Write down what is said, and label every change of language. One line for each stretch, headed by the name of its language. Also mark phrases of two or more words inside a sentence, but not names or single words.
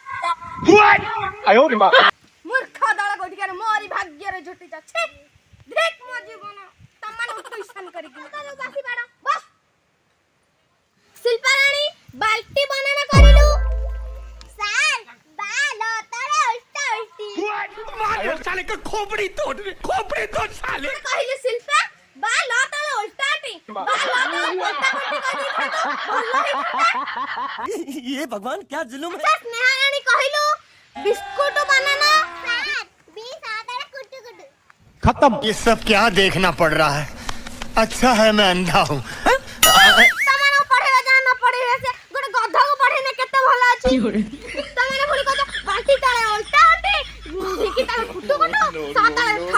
Odia: ମୂର୍ଖ ଦଳ ଗୋଟିକାର ମୋରି ଭାଗ୍ୟରେ ଜୁଟିଛ ଛି ଦେଖ ମୋ ଜୀବନ ତମମାନଙ୍କୁ ଟ୍ୟୁସନ କରିକି ବାସି ପାଠ ବସ ଶିଳ୍ପା ରାଣୀ ବାଲ୍ଟି ବର୍ଣ୍ଣନା କରିଲୁ ସାର୍ ବାଲ ତଳେ ଉଲ୍ଟା ଉଲ୍ଟି
Hindi: साले का खोपड़ी तोड़ साले।
Odia: କହିଲୁ ଶିଳ୍ପା ବାଲ ତଳେ ଉଲ୍ଟା ଉଲ୍ଟି ବାଲ ତଳେ ଉଲ୍ଟା ଉଲ୍ଟି
Hindi: ये भगवान क्या जुलुम है।
Odia: ସ୍ନେହା ରାଣୀ କହିଲୁ
English: biscuit banana
Odia: ସାର୍ ବି ସାତରେ କୁଟୁ କୁଟୁ
Hindi: खत्म। ये सब क्या देखना पड़ रहा है? अच्छा है मैं अंधा हूँ।
Odia: ତମମାନଙ୍କୁ ପଢେଇବା ଯାହା ନ ପଢେଇବା ସେ ଗୋଟେ ଗଧକୁ ପଢେଇଲେ କେତେ ଭଲ ଅଛି ତମମାନେ ପୁଣି କହୁଛ ବାଲ୍ଟି ତଳେ ଉଲ୍ଟା ଉଲ୍ଟି ଢିକି ତଳେ କୁଟୁ କୁଟୁ ସାତରେ